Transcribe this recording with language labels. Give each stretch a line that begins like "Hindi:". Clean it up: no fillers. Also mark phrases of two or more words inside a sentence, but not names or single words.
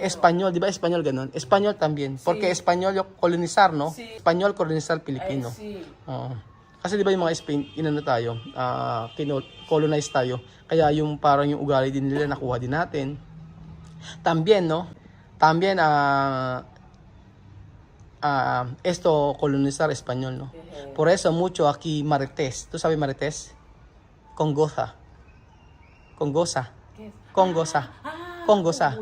Filipino: español, di ba español ganun?
Spanish: Español también. Porque español yung colonizar, no? Sí. Español colonizar Pilipino. Sí.
Filipino: Oo. Kasi di ba yung mga Spain, tayo, colonize tayo. Kaya yung parang yung ugali din nila nakuha din natin.
Spanish: También, no? También, esto colonizar español, no? Por eso mucho aquí marites. ¿Tú sabes marites? Con goza. Con goza. ¿Qué es? Con goza. Con goza.